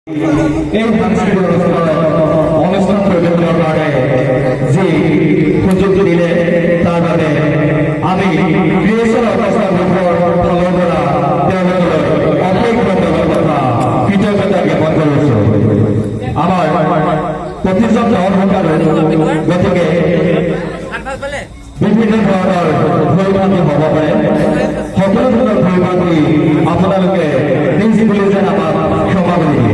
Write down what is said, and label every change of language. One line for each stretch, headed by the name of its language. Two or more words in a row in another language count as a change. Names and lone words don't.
Assamese: এই সাংস্কৃতিক অনুষ্ঠান পরিচালনার কারণে যে সুযোগ দিলে তার বাবে আমি ক্রিয়েশন অৱস্থাৰ ফালৰ পৰা তেওঁলোকৰ অশেষ ধন্যবাদ তথা কৃতজ্ঞতা জ্ঞাপন কৰিছো। আমাৰ প্ৰতিজন দৰ্শকৰ গতিকে বিভিন্ন ধৰণৰ ভুলভ্ৰান্তি হ'ব পাৰে, সকলো ধৰণৰ ভুলভ্ৰান্তি আপোনালোকে প্ৰিন্সিপালে যেন আমাক ক্ষমা কৰি দিয়ে।